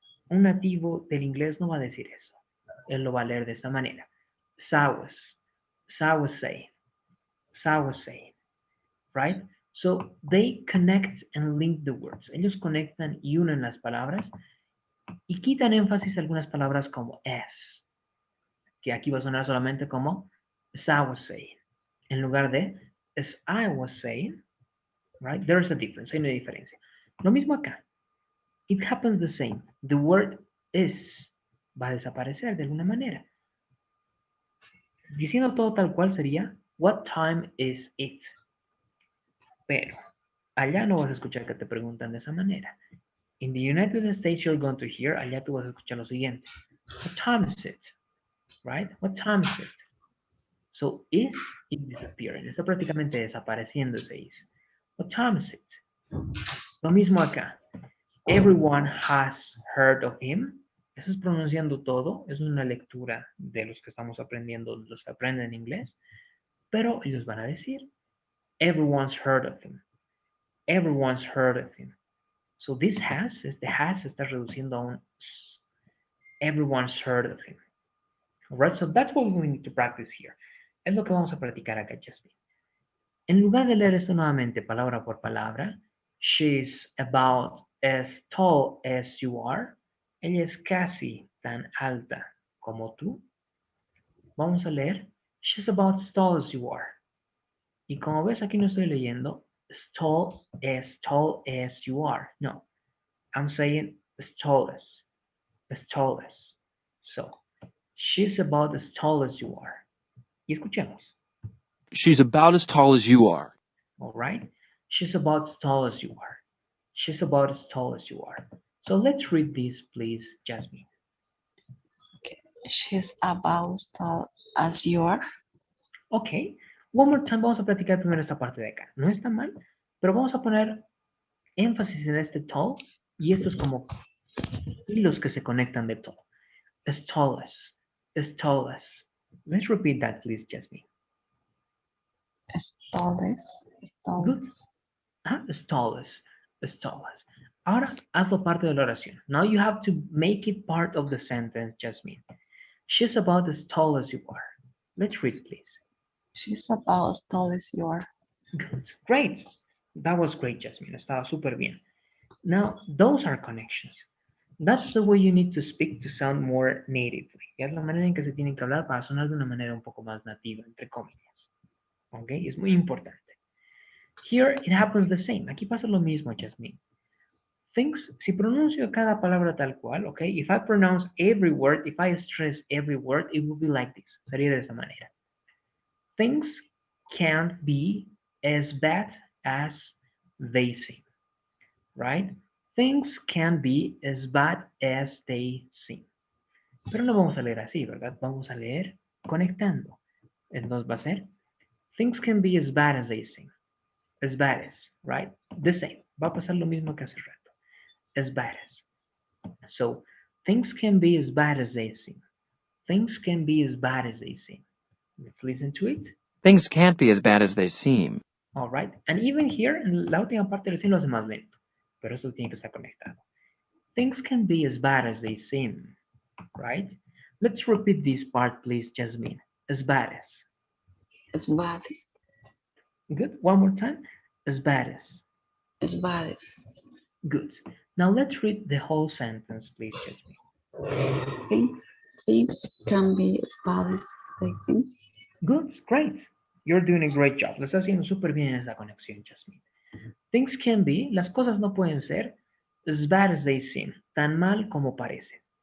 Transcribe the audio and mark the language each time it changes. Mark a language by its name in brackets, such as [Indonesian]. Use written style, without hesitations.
[Spanish] Un nativo del inglés no va a decir eso. Él lo va a leer de esta manera. [English] So I was saying, so I was saying, right? So they connect and link the words. [Spanish] Ellos conectan y unen las palabras y quitan énfasis a algunas palabras como as, que aquí va a sonar solamente como [English] as I was saying, [Spanish] en lugar de as I was saying, right? [English] There's a difference, [Spanish] hay una diferencia. Lo mismo acá. [English] It happens the same. [Spanish] The word is va a desaparecer de alguna manera. Diciendo todo tal cual sería, what time is it? Pero allá no vas a escuchar que te preguntan de esa manera. [English] In the United States you're going to hear, [Spanish] allá tú vas a escuchar lo siguiente. [English] What time is it? Right? What time is it? So is disappearing. [Spanish] Está prácticamente desapareciendo ese is. [English] What time is it? [Spanish] Lo mismo acá. [English] Everyone has heard of him. [Spanish] Eso es pronunciando todo. Es una lectura de los que estamos aprendiendo, los que aprenden inglés. Pero ellos van a decir, [English] everyone's heard of him. Everyone's heard of him. So this has, [Spanish] este has se está reduciendo a un [English] everyone's heard of him. Alright, so that's what we need to practice here. [Spanish] Es lo que vamos a practicar acá, Jasmine. En lugar de leer esto nuevamente palabra por palabra, [English] she's about as tall as you are. [Spanish] Ella es casi tan alta como tú. Vamos a leer, [English] she's about as tall as you are. [Spanish] Y como ves, aquí no estoy leyendo [English] tall as you are. No, I'm saying as tall as, as tall as. So, she's about as tall as you are. [Spanish] Y escuchemos. [English] She's about as tall as you are. All right? She's about as tall as you are. She's about as tall as you are. So let's read this, please, Jasmine. She's about as tall as you are. Ok. One more time, [Spanish] vamos a platicar primero esta parte de acá. No está mal, pero vamos a poner énfasis en este tall y estos como hilos que se conectan de tall. [English] As tall as, as tall as. Let's repeat that, please, Jasmine. As tall as, as tall Good. as. As tall as, as tall as. [Spanish] Ahora hazlo parte de la oración. [English] Now you have to make it part of the sentence, Jasmine. She's about as tall as you are. Let's read, please. She's about as tall as you are. Good. Great. That was great, Jasmine. [Spanish] Estaba súper bien. [English] Now, those are connections. That's the way you need to speak to sound more natively. [Spanish] Y es la manera en que se tienen que hablar para sonar de una manera un poco más nativa, entre comillas. ¿Ok? Es muy importante. [English] Here it happens the same. [Spanish] Aquí pasa lo mismo, Jasmine. Things, si pronuncio cada palabra tal cual, ¿ok? [English] If I pronounce every word, if I stress every word, it will be like this. [Spanish] Sería de esa manera. [English] Things can't be as bad as they seem. Right? Things can be as bad as they seem. [Spanish] Pero no vamos a leer así, ¿verdad? Vamos a leer conectando. Entonces va a ser, [English] things can be as bad as they seem. As bad as, right? The same. [Spanish] Va a pasar lo mismo que hace rato. [English] As bad as. So, things can be as bad as they seem. Things can be as bad as they seem. Let's listen to it. Things can't be as bad as they seem. All right. And even here, [Spanish] en la última parte del lo hace más lento. Pero eso tiene que estar conectado. [English] Things can be as bad as they seem. Right? Let's repeat this part, please, Jasmine. As bad as. As bad as. Good. One more time. As bad as. As bad as. Good. Now let's read the whole sentence, please, Jasmine. Things can be as bad as they seem. Good. Great. You're doing a great job. [Spanish] Lo está haciendo súper bien esa conexión, Jasmine. Things can be, las cosas no pueden ser, [English] as bad as they seem, [Spanish] tan mal como parecen.